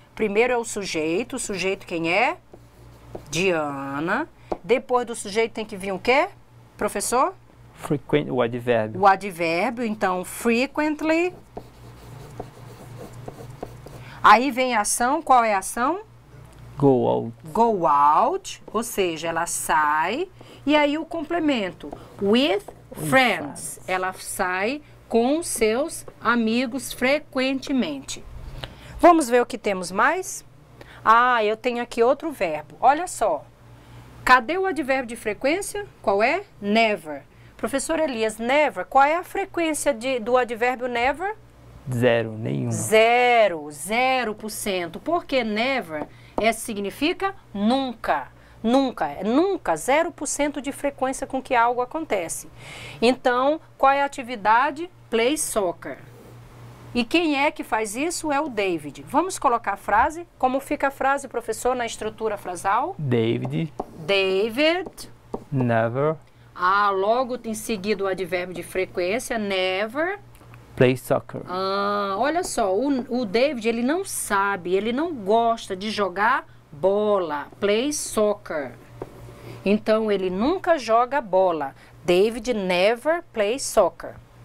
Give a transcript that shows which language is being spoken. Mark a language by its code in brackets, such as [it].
[pt] Primeiro é o sujeito quem é? Diana. Depois do sujeito tem que vir o quê, professor? Frequent, o advérbio. O advérbio, então, frequently. Aí vem a ação, qual é a ação? [en] Go out. [pt] Go out, ou seja, ela sai. E aí o complemento, [en] with friends. [pt] Ela sai com seus amigos frequentemente. Vamos ver o que temos mais? Ah, eu tenho aqui outro verbo. Olha só. Cadê o advérbio de frequência? Qual é? Never. Professor Elias, never, qual é a frequência do advérbio never? Zero, nenhuma. 0%. Porque never significa nunca. Nunca, 0% de frequência com que algo acontece. Então, qual é a atividade? [en] Play soccer. [pt] E quem é que faz isso? É o David. Vamos colocar a frase? Como fica a frase, professor, na estrutura frasal? [en] David. Never. [pt] Ah, logo em seguida o advérbio de frequência, never. [en] Play soccer. [pt] Ah, olha só, o David, ele não sabe, ele não gosta de jogar bola. [en] Play soccer. [pt] Então, ele nunca joga bola. [en] David never plays soccer.